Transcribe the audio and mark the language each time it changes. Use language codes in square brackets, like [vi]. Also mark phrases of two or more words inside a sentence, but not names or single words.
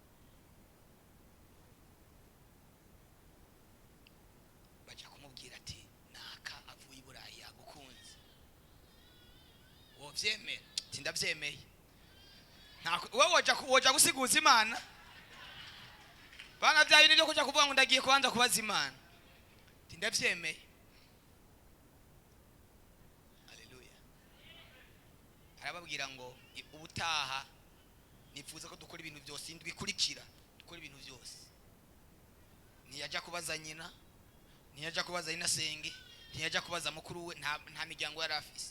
[rn] Baja kumubwira ati naka avuye i Burayi yagukunze, wovyemera? Ati ndavyemeye. Wowe woja gusiguza Imana? Bana bya bintu byo kuja kuvuga ngo ndagiye kubanza kubaza Imana. Ati ndavyemeye. Haleluya. Arababwira ngo ubutaha nifuza ko dukora ibintu byose indwikurikira, dukora ibintu byose. Ntiyajya kubaza nyina, ntiyajya kubaza inasenge, ntiyajya kubaza mukuru we, nta miryango yari afise.